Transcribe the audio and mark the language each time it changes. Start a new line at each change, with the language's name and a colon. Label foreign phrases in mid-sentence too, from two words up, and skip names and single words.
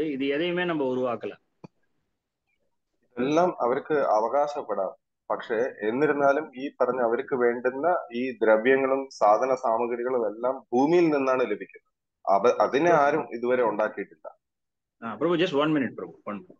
Tamil: இது எதையுமே நம்ம உருவாக்கல.
Malayalam: എല്ലാം അവർക്ക് അവകാശപ്പെടാം. പക്ഷെ എന്നിരുന്നാലും ഈ പറഞ്ഞ അവർക്ക് വേണ്ടുന്ന ഈ ദ്രവ്യങ്ങളും സാധന സാമഗ്രികളും എല്ലാം ഭൂമിയിൽ നിന്നാണ് ലഭിക്കുന്നത്. അതിനെ ആരും ഇതുവരെ ഉണ്ടാക്കിയിട്ടില്ല. പ്രഭു,
English: just 1 minute, പ്രഭു. 1 minute.